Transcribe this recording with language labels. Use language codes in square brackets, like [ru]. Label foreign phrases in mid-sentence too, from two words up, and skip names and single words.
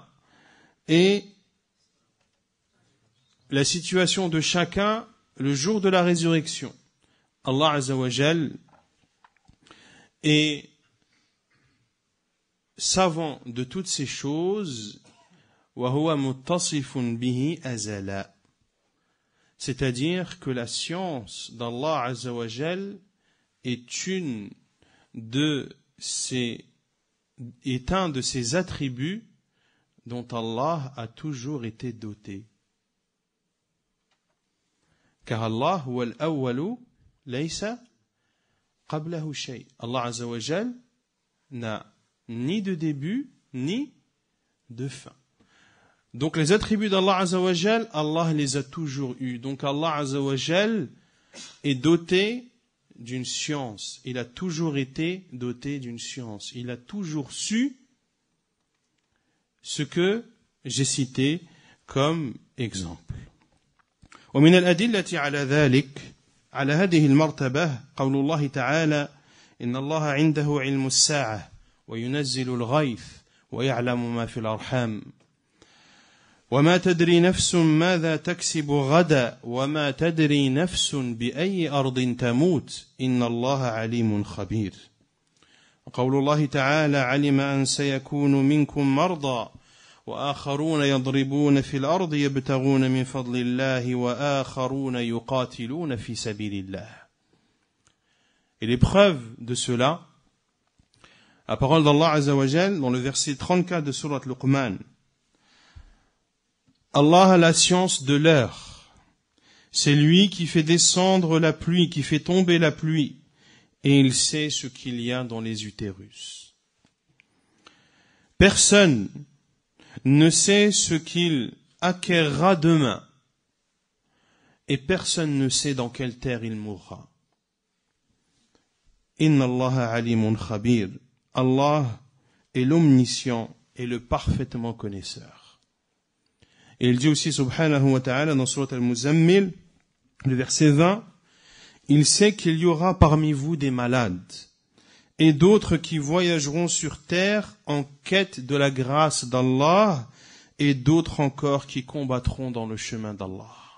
[fr] Et la situation de chacun le jour de la résurrection. Allah [ar] عز وجل [fr] est savant de toutes ces choses, [ar] وهو متصف به أزلا. [fr] C'est-à-dire que la science d'Allah [ar] عز وجل [fr] est un de ses attributs dont Allah a toujours été doté. [ar] Car الله هو الأول ليس قبله شيء. [fr] Allah [ar] عز وجل [fr] n'a ni de début ni de fin. Donc les attributs d'Allah [ar] عز وجل, [fr] Allah les a toujours eus. Donc Allah [ar] عز وجل [fr] est doté d'une science. Il a toujours été doté d'une science. Il a toujours su ce que j'ai cité comme exemple. [ar] ومن الأدلة على ذلك على هذه المرتبة قول الله تعالى إن الله عنده علم الساعة وينزل الغيث ويعلم ما في الأرحام وما تدري نفس ماذا تكسب غدا وما تدري نفس بأي أرض تموت إن الله عليم خبير وقول الله تعالى علم أن سيكون منكم مرضى وآخرون يضربون في الأرض يبتغون من فضل الله وآخرون يقاتلون في سبيل الله. [fr] Et l'épreuve de cela, la parole d'Allah [ar] عز وجل [fr] dans le verset 34 de Surat Luqman. Allah a la science de l'heure. C'est lui qui fait descendre la pluie, qui fait tomber la pluie, et il sait ce qu'il y a dans les utérus. Personne ne sait ce qu'il acquérera demain, et personne ne sait dans quelle terre il mourra. [ar] إن الله عليم خبير. [fr] Allah est l'omniscient et le parfaitement connaisseur. Et il dit aussi [ar] سبحانه وتعالى [fr] dans Surat Al-Muzammil, le verset 20, il sait qu'il y aura parmi vous des malades et d'autres qui voyageront sur terre en quête de la grâce d'Allah et d'autres encore qui combattront dans le chemin d'Allah.